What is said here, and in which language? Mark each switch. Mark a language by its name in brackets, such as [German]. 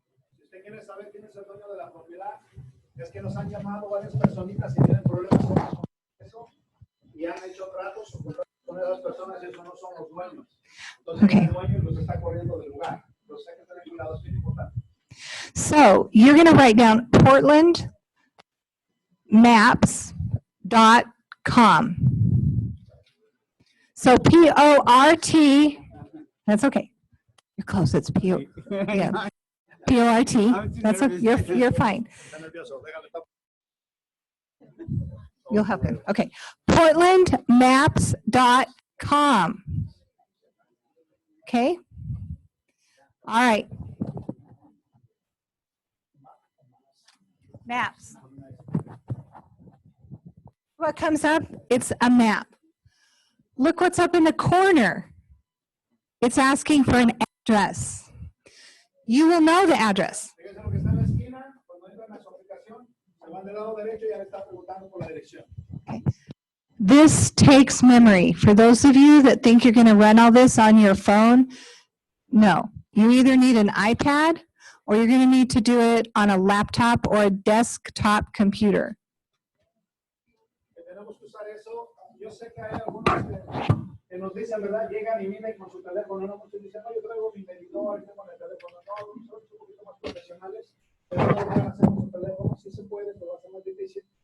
[Spanish] Si usted quiere saber quién es el dueño de la propiedad, es que nos han llamado varias personitas y tienen problemas con eso y han hecho tratos con esas personas y esos no son los dueños. Entonces [English] Okay. [Spanish] el dueño los está corriendo del lugar. Entonces hay que tener cuidado, es bien importante. [English] So you're going to write down portlandmaps.com. So P-O-R-T, that's okay. You're close, it's P-O, yeah. P-O-R-T, that's okay, you're fine. [Spanish] Está nervioso, déjame estar. [English] You'll have it, okay. portlandmaps.com. Okay? All right. Maps. What comes up? It's a map. Look what's up in the corner. It's asking for an address. You will know the address. [Spanish] Fíjense lo que está en la esquina, cuando entran a su aplicación, se van del lado derecho y ya le está preguntando por la dirección. [English] This takes memory. For those of you that think you're going to run all this on your phone, no. You either need an iPad or you're going to need to do it on a laptop or a desktop computer. [Spanish] Que tenemos que usar eso. Yo sé que hay algunos que nos dicen, ¿verdad? Llegan y vienen con su teléfono, no muchos dicen, no, yo traigo mi medidor, tengo el teléfono, no, son un poquito más profesionales, pero no lo pueden hacer con su teléfono, sí se puede, pero va a ser más difícil.